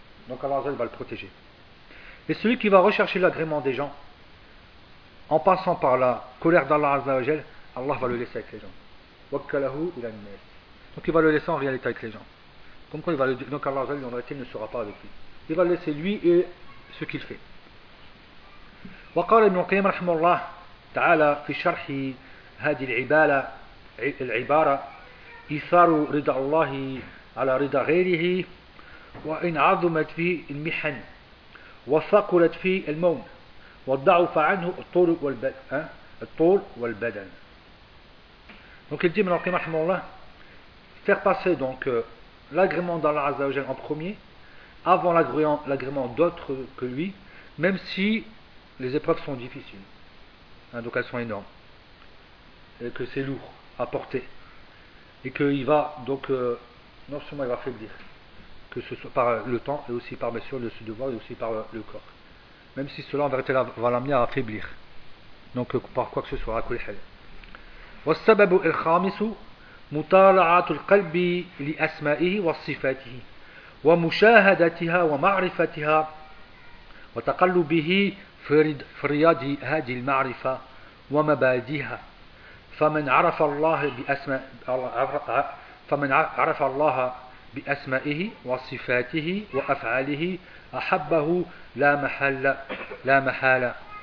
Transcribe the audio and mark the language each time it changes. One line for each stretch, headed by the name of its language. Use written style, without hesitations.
French: Donc Allah Azza wa Jal va le protéger. Et celui qui va rechercher l'agrément des gens, en passant par la colère d'Allah Azza wa Jal, Allah va le laisser avec les gens.
Arabic: Wakkalahu ila an-nas.
French: Donc il va le laisser en réalité avec les gens. Comme quoi il va le dire. Donc Allah Azza wa Jal, en vérité, ne sera pas avec lui. Il va laisser lui et ce qu'il fait.
Arabic: وقال ابن القيم رحمه الله تعالى في شرح هذه العبارة إثار رضا الله على رضا غيره وإن عظمت في المحن وثقلت في المون وضعف عنه الطول والبدن.
French: Donc il dit ابن القيم رحمه الله faire passer donc l'agrément d'Allah Azza wa Jal en premier avant l'agrément d'autres que lui, même si les épreuves sont difficiles, donc elles sont énormes, et que c'est lourd à porter, et qu'il va donc, non seulement il va faiblir, que ce soit par le temps, et aussi par bien sûr le devoir, et aussi par le corps, même si cela en vérité va l'amener à faiblir, donc par quoi que ce soit, à kulli hal.
Arabic: وَالسَّبَبُ الْخَامِسُ مُطَالَعَةُ الْقَلْبِ لِأَسْمَائِهِ وَصِفَاتِهِ ومشاهدتها ومعرفتها وتقلبه في رياض هذه المعرفة ومبادئها. فمن عرف الله بأسمائه وصفاته وأفعاله أحبه لا محالة.